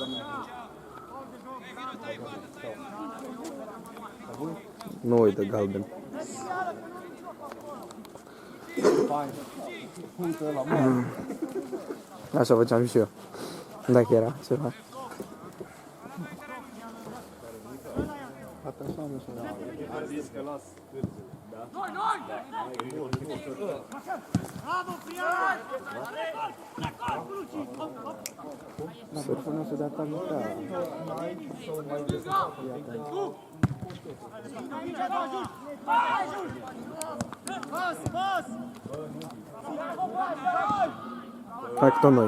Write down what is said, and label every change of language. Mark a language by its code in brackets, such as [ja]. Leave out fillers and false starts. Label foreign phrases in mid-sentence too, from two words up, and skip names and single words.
[ro] Nu îi dă galben. Așa făceam și eu. Dacă era ceva. [pt] Atenção, meu senhor. Não, porque não se dá para lutar. [ro] Hai că tot noi.